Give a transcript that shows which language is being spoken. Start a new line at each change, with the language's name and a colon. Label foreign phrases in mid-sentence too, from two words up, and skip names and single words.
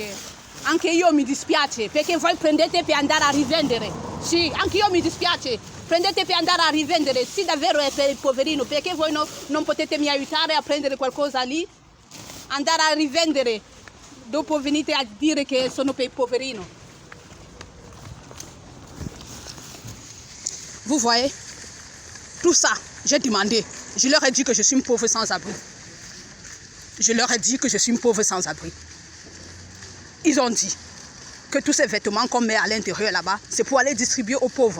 Italian: Anche io mi dispiace perché voi prendete per andare a rivendere. Sì, anche io mi dispiace. Prendete per andare a rivendere. Sì, davvero è per il poverino. Perché voi non potete mi aiutare a prendere qualcosa lì? Andare a rivendere. Dopo venite a dire che sono per il poverino.
French: Vous voyez, tout ça, j'ai demandé. Je leur ai dit que je suis une pauvre sans-abri. Je leur ai dit que je suis une pauvre sans-abri. Ils ont dit que tous ces vêtements qu'on met à l'intérieur là-bas, c'est pour aller distribuer aux pauvres.